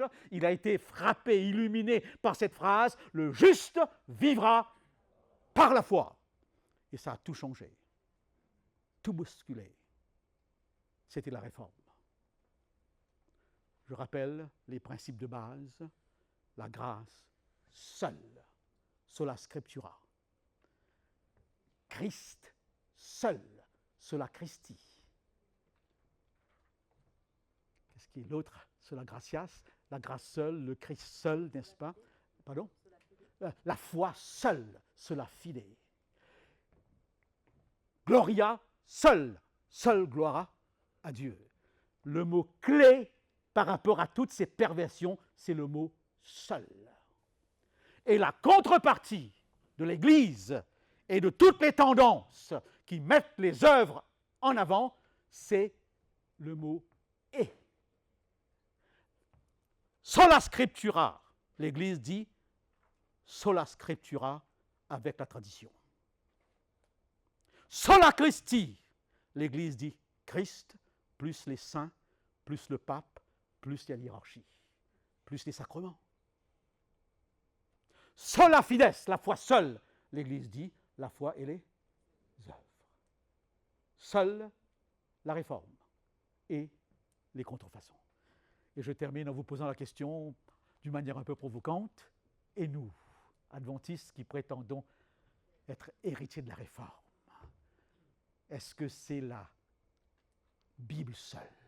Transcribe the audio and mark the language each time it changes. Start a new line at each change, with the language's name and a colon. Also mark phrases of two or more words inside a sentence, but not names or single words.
French: Il a été frappé, illuminé par cette phrase « Le juste vivra par la foi ». Et ça a tout changé, tout bousculé. C'était la réforme. Je rappelle les principes de base. La grâce seule,
Latin: sola scriptura.
French: Christ seul,
Latin: sola Christi.
French: Qu'est-ce qui est l'autre?
Latin: Sola gratias,
French: La grâce seule, le Christ seul, n'est-ce pas? Pardon? La foi seule, cela fide. Gloria seule, seule gloire à Dieu. Le mot clé par rapport à toutes ces perversions, c'est le mot seul. Et la contrepartie de l'Église et de toutes les tendances qui mettent les œuvres en avant, c'est le mot et.
Latin: Sola scriptura,
French: l'Église dit
Latin: sola scriptura
French: avec la tradition.
Latin: Sola Christi,
French: l'Église dit Christ, plus les saints, plus le pape, plus la hiérarchie, plus les sacrements.
Latin: Sola fides,
French: la foi seule, l'Église dit la foi et les œuvres. Seule la réforme et les contrefaçons. Et je termine en vous posant la question d'une manière un peu provocante. Et nous, adventistes qui prétendons être héritiers de la réforme, est-ce que c'est la Bible seule?